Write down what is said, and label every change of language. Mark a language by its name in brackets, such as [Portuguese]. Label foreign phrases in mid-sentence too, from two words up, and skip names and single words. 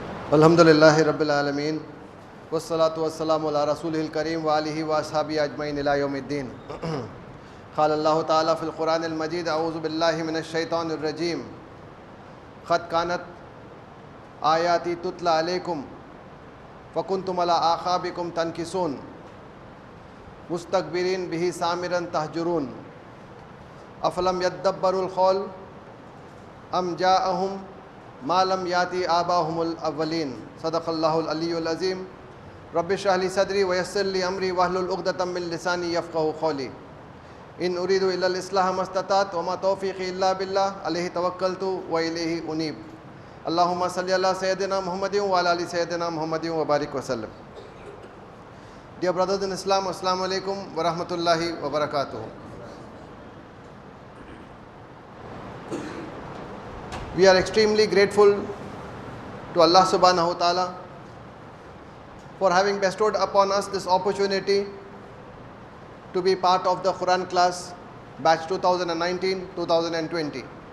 [Arabic] الحمد لله رب العالمين والصلاة والسلام على رسوله الكريم وآله وأصحابه أجمعين إلى يوم الدين. قال الله تعالى في القرآن المجيد أعوذ بالله من الشيطان الرجيم. قد كانت آياتي تتلى عليكم فكنتم على أعقابكم تنكصون مستكبرين به سامرا تهجرون أفلم يدبروا القول أم جاءهم ما لم يأتي آباؤهم الأولين صدق الله العلي العظيم رب اشرح لي صدري ويسر لي أمري واحلل عقدة من لساني يفقهوا قولي إن أريد إلا الإصلاح ما استطعت وما توفيقي إلا بالله عليه توكلت وإليه أنيب اللهم صل على سيدنا محمد وعلى آل سيدنا محمد وبارك وسلم. [English] Dear brothers in Islam, [Arabic] السلام عليكم ورحمة الله وبركاته. [English] We are extremely grateful to Allah [Arabic] سبحانه وتعالى [English] for having bestowed upon us this opportunity to be part of the Quran class batch 2019-2020.